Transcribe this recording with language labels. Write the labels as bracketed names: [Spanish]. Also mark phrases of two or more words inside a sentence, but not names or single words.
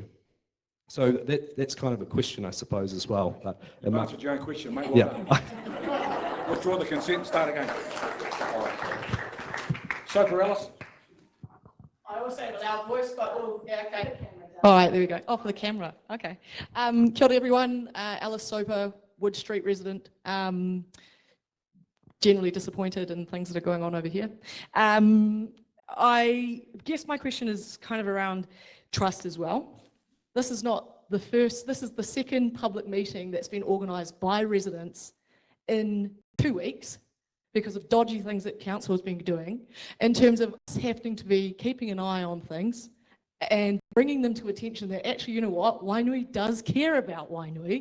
[English] So that's kind of a question, I suppose, as well. But You've answered your own question, mate. Well yeah. Withdraw the consent, start again. All right. Sophie Ellis. I also have a loud voice, but yeah, okay. All right, there we go. Off the camera. Okay. [Māori] Kia ora [English] everyone. Alice Soper, Wood Street resident. Generally disappointed in things that are going on over here. I guess my question is kind of around trust as well. This is not the first, this is the second public meeting that's been organised by residents in 2 weeks because of dodgy things that council has been doing, in terms of us having to be keeping an eye on things and bringing them to attention that actually, you know what, Wainui does care about Wainui.